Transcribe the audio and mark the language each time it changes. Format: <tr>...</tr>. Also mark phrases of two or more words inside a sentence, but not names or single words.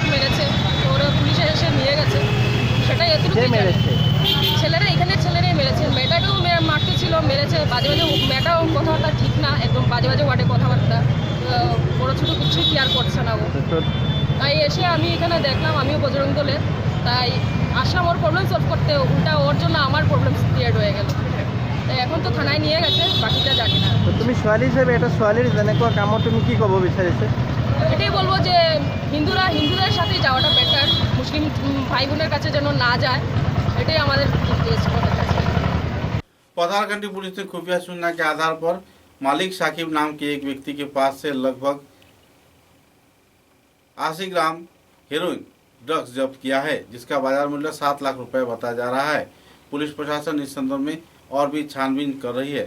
<bn>মেরেছে তো ওরা পুলিশে এসে নিয়ে গেছে সেটাই এতটুকু ছেলেরা এখানে ছেলেরাই মেরেছে মেয়েটাকেও মারতে ছিল মেরেছে বাজে বাজে মেয়েটাও কথাবার্তা ঠিক না একদম বাজে বাজে ওয়ার্ডে কথাবার্তা বড়ো ছোটো কিছুই কেয়ার করছে না ও তাই এসে আমি এখানে দেখলাম আমিও বজরং দলের তাই আসলাম ওর</bn> <en>problem solve</en> <bn>করতে উল্টা ওর জন্য আমার</bn> <en>problem create</en> <bn>হয়ে গেল তাই এখন তো থানায় নিয়ে গেছে বাকিটা জানি না</bn> <as>তুমি ছোৱালী হিচাপে এটা ছোৱালীৰ যেনেকুৱা কামত তুমি কি ক'ব বিচাৰিছে</as> <bn>এটাই বলবো যে হিন্দুদের সাথে যাওয়াটা বেটার মুসলিম ভাই বোনের কাছে যেন না যায় এটাই আমাদের</bn> <hi>पथारकंडी पुलिस ने खुफिया सूचना के आधार पर मालिक साकिब नाम के एक व्यक्ति के पास से लगभग 80 ग्राम</hi> <en>heroin drugs</en> <hi>जब्त किया है जिसका बाजार मूल्य 7 लाख रुपए बताया जा रहा है। पुलिस प्रशासन इस संदर्भ में और भी छानबीन कर रही है।</hi>